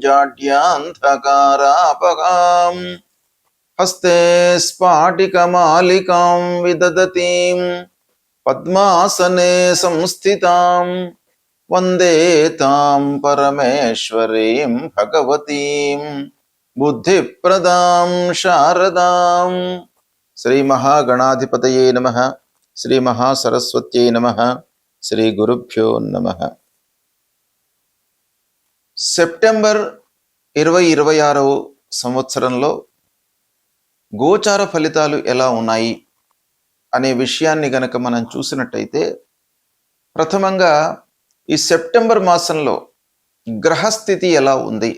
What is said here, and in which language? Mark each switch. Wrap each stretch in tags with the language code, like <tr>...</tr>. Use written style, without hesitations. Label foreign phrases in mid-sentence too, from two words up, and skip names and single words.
<sa>जाड्यान्धकारापहां हस्ते स्फाटिकमालिकां विदधतीं पद्मासने संस्थितां वन्दे तां परमेश्वरीं भगवतीं बुद्धिप्रदां शारदां। श्री महागणाधिपतये नमः। श्री महासरस्वत्यै नमः। శ్రీ గురుభ్యో నమః.</sa> <te>సెప్టెంబర్ 2026 సంవత్సరంలో గోచార ఫలితాలు ఎలా ఉన్నాయి అనే విషయాన్ని గనక మనం చూసినట్టయితే, ప్రథమంగా ఈ సెప్టెంబర్ మాసంలో గ్రహస్థితి ఎలా ఉంది?</te>